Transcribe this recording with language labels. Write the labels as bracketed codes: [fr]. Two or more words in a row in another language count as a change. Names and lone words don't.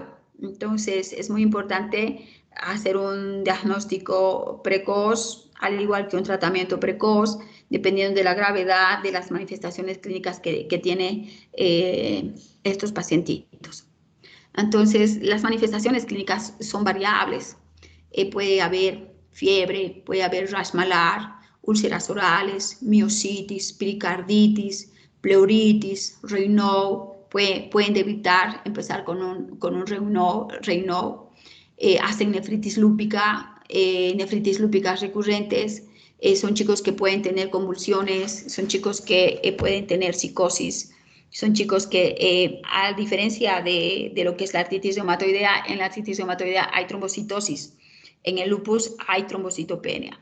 [es] Entonces es muy importante hacer un diagnóstico precoz, al igual que un tratamiento precoz, dependiendo de la gravedad de las manifestaciones clínicas que tiene estos pacientitos. Entonces, las manifestaciones clínicas son variables. Puede haber fiebre, puede haber rash malar, úlceras orales, miositis, pericarditis, pleuritis, Raynaud. Pueden empezar con un Raynaud. hacen nefritis lúpica recurrentes, son chicos que pueden tener convulsiones, son chicos que pueden tener psicosis, son chicos que, a diferencia de lo que es la artritis reumatoidea, en la artritis reumatoidea hay trombocitosis, en el lupus hay trombocitopenia.